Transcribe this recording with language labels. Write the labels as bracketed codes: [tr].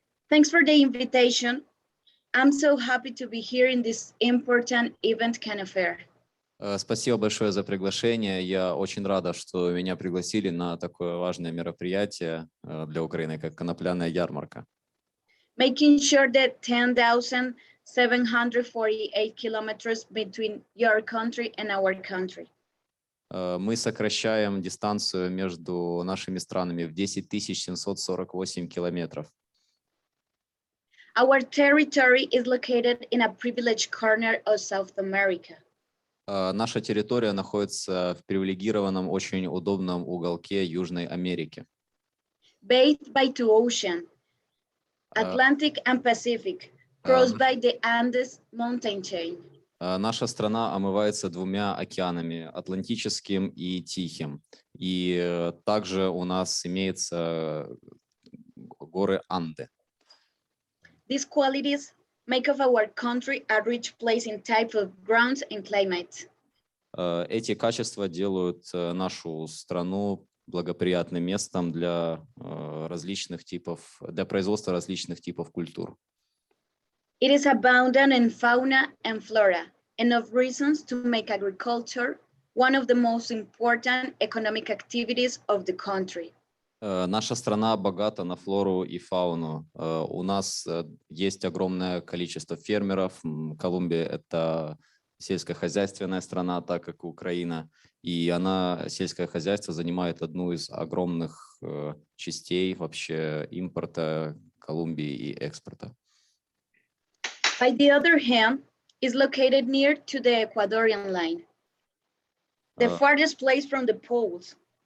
[en] Thanks for the invitation. I'm so happy to be here in this important event Conopel. [ru] Спасибо большое за приглашение. Я очень рада, что меня пригласили на такое важное мероприятие для Украины, как Конопляная Ярмарка. [en] Making sure that 10,748 kilometers between your country and our country. [ru] Мы сокращаем дистанцию между нашими странами в 10 748 километров. [en] Our territory is located in a privileged corner of South America. [ru] Наша территория находится в привилегированном, очень удобном уголке Южной Америки. [en] Bathed by two oceans, Atlantic and Pacific, crossed by the Andes mountain chain. [ru] Наша страна омывается двумя океанами, Атлантическим и Тихим. И также у нас имеются горы Анды. [en] These qualities make of our country a rich place in type of grounds and climate. [ru] Эти качества делают нашу страну благоприятным местом для различных типов, для производства различных типов культур. [en] It is abundant in fauna and flora, enough reasons to make agriculture one of the most important economic activities of the country. [ru] Наша страна богата на флору и фауну. У нас есть огромное количество фермеров. Колумбия – это сельскохозяйственная страна, так как и Украина. И она, сельское хозяйство, занимает одну из огромных частей вообще импорта Колумбии и экспорта. [en] By the other hand, is located near to the Ecuadorian line, the farthest place from the poles.